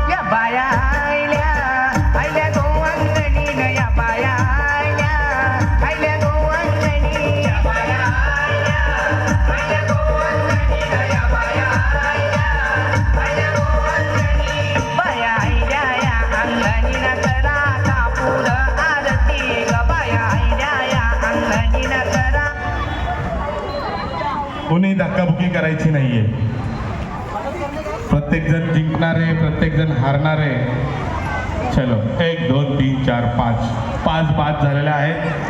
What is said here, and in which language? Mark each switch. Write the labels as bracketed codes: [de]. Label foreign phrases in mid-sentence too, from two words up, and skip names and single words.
[mr] बाया आयल्या आयल्या गोवंगणी नया बाया आयल्या आयल्या गोवंगणी या बाया आयल्या आयल्या गोवंगणी नया बाया आयल्या आयल्या गोवंगणी बाया आयल्या या अंगणी न करा कापूर आरती ग बाया आयल्या या अंगणी न करा. कोणी धक्काबुक्की करायची नाहीये. प्रत्येक जण जिंकणारे प्रत्येक जण हारणारे. चलो 1 2 3 4 5 5 झालेल्या आहेत.